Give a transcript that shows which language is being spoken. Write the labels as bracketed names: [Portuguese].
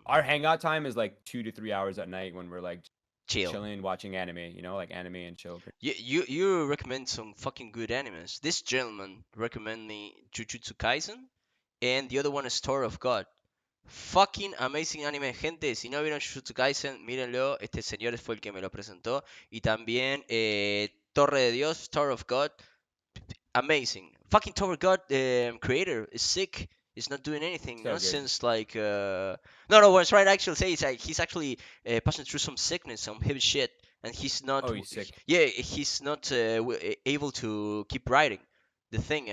[English] our hangout time is like 2 to 3 hours at night when we're like Chill. chilling, watching anime. You know, like anime and chill. You recommend some fucking good animes. This gentleman recommend me Jujutsu Kaisen, and the other one is Tower of God. Fucking amazing anime, [Spanish] gente. Si no vieron Jujutsu Kaisen, mírenlo. Este señor fue el que me lo presentó. Y también Torre de Dios, Tower of God. [English] Amazing. Fucking Tower God creator is sick. He's not doing anything, So good. since like no, what's right actually say is like he's actually passing through some sickness, some heavy shit, and he's not Oh, he's sick. yeah, he's not able to keep writing the thing.